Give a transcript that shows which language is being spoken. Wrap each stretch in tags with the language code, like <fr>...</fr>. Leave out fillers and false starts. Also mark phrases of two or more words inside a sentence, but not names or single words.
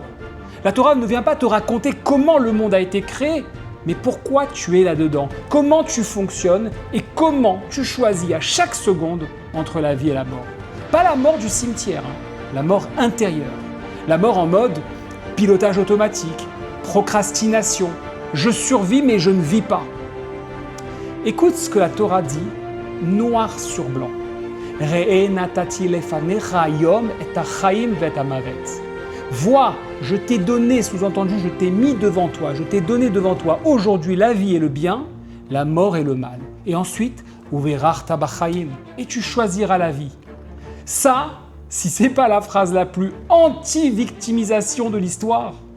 <fr>La Torah ne vient pas te raconter comment le monde a été créé, mais pourquoi tu es là-dedans, comment tu fonctionnes et comment tu choisis à chaque seconde entre la vie et la mort. Pas la mort du cimetière, la mort intérieure. La mort en mode pilotage automatique, procrastination, je survis mais je ne vis pas. Écoute ce que la Torah dit, noir sur blanc.</fr> <he>ראה נתתי לפניך היום את החיים ואת המות.</he> <fr>Vois, je t'ai donné, sous-entendu, je t'ai mis devant toi, je t'ai donné devant toi aujourd'hui la vie et le bien, la mort et le mal. Et ensuite,</fr> <he>ובחרת בחיים,</he> <fr>et tu choisiras la vie. Ça, si c'est pas la phrase la plus anti-victimisation de l'histoire.</fr>